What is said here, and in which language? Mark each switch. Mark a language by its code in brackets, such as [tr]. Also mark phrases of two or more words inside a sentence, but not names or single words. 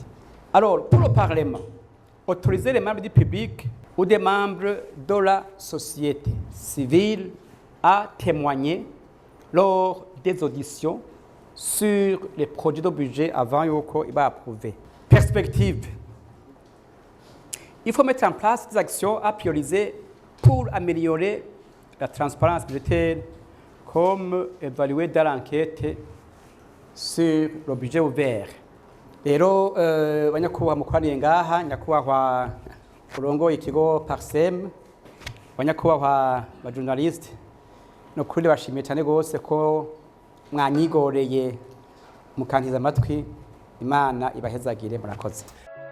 [fr] Alors, pour le Parlement, autoriser les membres du public ou des membres de la société civile à témoigner lors des auditions sur les projets de budget avant qu'il va approuver. Perspective. Il faut mettre en place des actions à prioriser pour améliorer la transparence budgétaire, comme évalué dans l'enquête sur le budget ouvert. [rn] Rero banyakubahwa mukoraniye ngaha, nyakubahwa urongoye ikigo Parsem, banyakubahwa bajournaliste, no kuri bashimiye cyane gose ko mwanyigoreye mukantiza amatwi. Imana ibahezagire, murakoze.